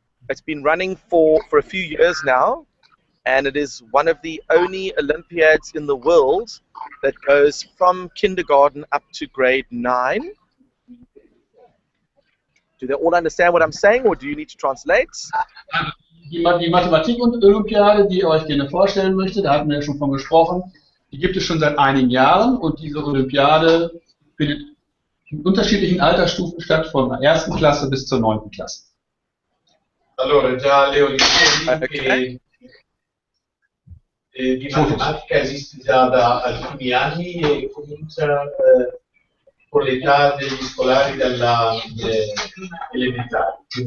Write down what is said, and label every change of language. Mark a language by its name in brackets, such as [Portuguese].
[English] It's been running for a few years now, and it is one of the only Olympiads in the world that goes from kindergarten up to grade 9. Do they all understand what I'm saying, or do you need to translate? [German] Die Mathematik-Olympiade, die ich euch gerne vorstellen möchte, da hatten wir ja schon von gesprochen, die gibt es schon seit einigen Jahren, und diese Olympiade findet in unterschiedlichen Altersstufen statt, von der 1. Klasse bis zur 9. Klasse. [Italian] Allora, già le Olimpiadi di matematica esiste già da alcuni anni e comincia con l'età degli scolari dalla elementare.